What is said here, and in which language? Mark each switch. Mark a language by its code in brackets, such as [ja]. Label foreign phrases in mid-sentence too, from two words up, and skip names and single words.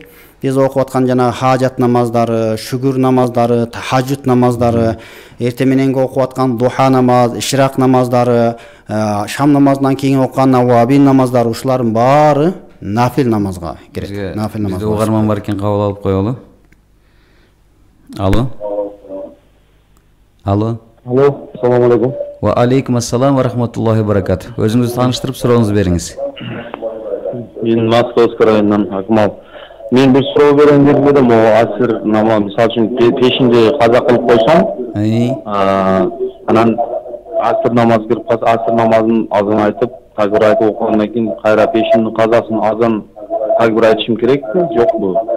[ky] Биз окуп аткан жана хажат намаздары, шүгүр намаздары, тахажжуд намаздары, эртең мененги окуп аткан духа намаз, ишрак намаздары, шам намазынан кийин окуган навабин намаздары, ушулардын баары нафил намазга кирет. Нафил намаз. Бизде угарман бар экен, кабыл алып коелу. Алло. [uz] Алло, assalomu alaykum. [ar] وعليكم السلام ورحمة الله وبركاته. [ky] Өзүңүздү тааныштырып сурооңузду бериңиз. Мен Московский районунан Акмал. Мен бир суроо берейин деп элем. Асыр намаз мисалы үчүн пешинде каза кылып койсом, анан асыр намаз кирип калса, асыр намазын азан айтып, такбир айтып окугандан кийин кайра пешиндин казасын азан такбир айтышым керекпи, жокпу?